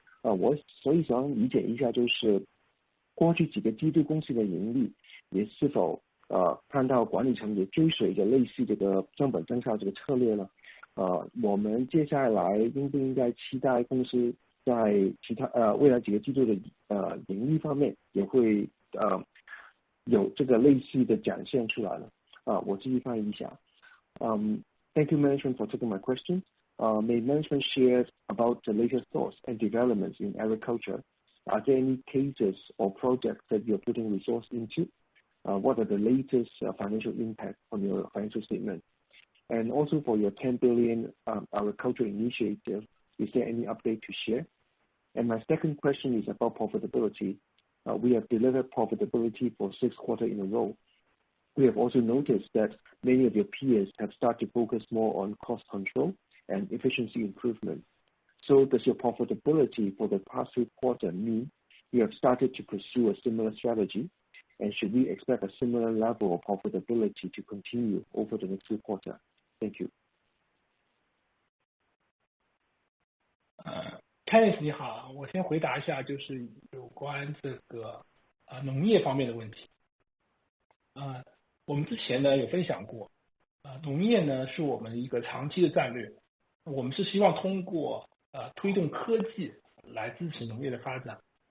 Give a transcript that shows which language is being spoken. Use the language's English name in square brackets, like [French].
[Chinese] 我所以想理解一下，就是过去几个季度公司的盈利也是否看到管理层也追随着类似这个增本增效这个策略呢？我们接下来应不应该期待公司在其他未来几个季度的盈利方面也会有这个类似的展现出来呢？我继续翻译一下。 [English] Thank you, management, for taking my question. May management share about the latest thoughts and developments in agriculture? Are there any cases or projects that you're putting resource into? What are the latest financial impact on your financial statement? And also for your 10 billion agriculture initiative, is there any update to share? And my second question is about profitability. We have delivered profitability for 6 quarters in a row. We have also noticed that many of your peers have started to focus more on cost control and efficiency improvement. So does your profitability for the past 3 quarters mean you have started to pursue a similar strategy? And should we expect a similar level of profitability to continue over the next 3 quarters? Thank you. [Chinese] Kenneth 你好，我先回答一下，就是有关这个农业方面的问题。我们之前呢有分享过，农业呢是我们一个长期的战略，我们是希望通过推动科技来支持农业的发展。